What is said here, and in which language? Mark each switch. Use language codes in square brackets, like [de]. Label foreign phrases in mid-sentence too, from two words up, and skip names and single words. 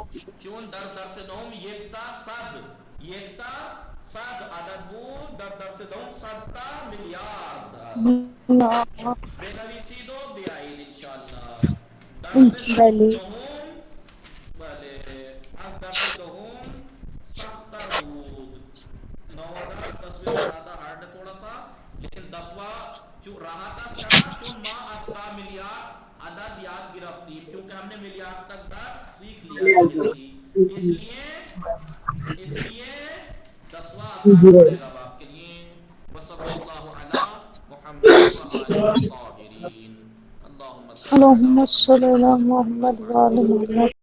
[fa] چون در درس دهم یک تا صد عدد بود. در درس دهم 100 تا میلیارد است. بنویسید و بیایید انشاءالله. درس بلی دهم بله از درس دهم سخت‌تر بود. [ur] 9 10 زیادہ ہارڈ ہے تھوڑا سا. لیکن 10واں جو رہا تھا چڑھا [fa] چون ما ابقا میلیارد عدد یاد گرفتیم [ur] کیونکہ ہم نے میلیارد تک درس سیکھ لیا اس لیے 10واں آسان پڑے گا آپ کے لیے. [ar] وصلی اللہ علی محمد و آلہ الطاہرین. اللہم اللهم صل على محمد وعلى محمد